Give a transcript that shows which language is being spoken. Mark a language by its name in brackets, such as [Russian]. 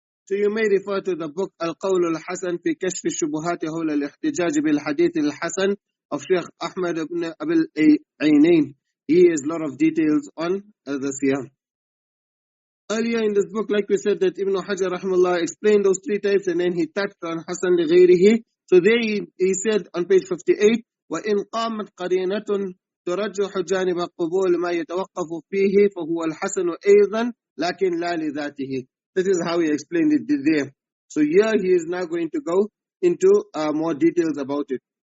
[English] So you may refer to the book Al-Qawl al-Hasan fi Kashf al-Shubuhat hawla al-Ihtijaj bil-Hadith al-Hasan of Sheikh Ahmad ibn Abil Aynain. He has a lot of details on the Siyam. Earlier in this book, like we said, that Ibn Hajar rahimahullah explained those three types, and then he touched on Hasan li Gharihi. So there he said on page 58, [Arabic] وَإِنْ قَامَتْ قَرِينَةٌ ترجح جانب قبول ما يتوقف فيه فهو الحسن أيضا لكن لا لذاته. [English] This is how he explained it there. So here he is now going to go into more details about it.